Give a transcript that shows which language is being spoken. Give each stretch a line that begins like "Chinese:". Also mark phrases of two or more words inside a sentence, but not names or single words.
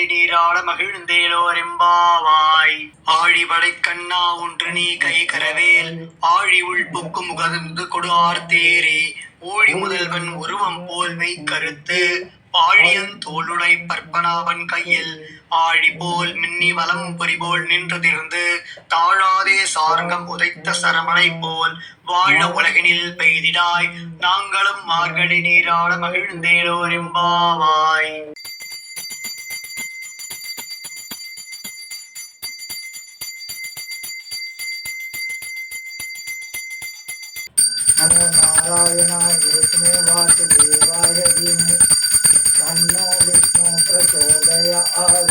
Tamil: நீராட மகிழ்ந்தேலோரெம்பாவாய் ஆழிபடை கண்ணா ஒன்று நீ கை கரவேல் ஆழி உள் புக்கு முகர்ந்து கொடு ஆர்த்தேரே ஊழி முதல்வன் உருவம் போல் மெய் கருத்து ஆழியன் தோளுடை பற்பனாவன் கையில் ஆழி போல் மின்னி வலம் பொறிபோல் நின்றதிருந்து தாழாதே சார்கம் உதைத்த சரமலை போல் வாழ உலகினில் பெய்திடாய் நாங்களும் மார்கழி நீராட மகிழ்ந்தேலோரெம்பாவாய்.
Sanskrit: नमो नारायणाय विष्णु वासुदेवाय धीमहि तन्नो विष्णु प्रचोदयात्।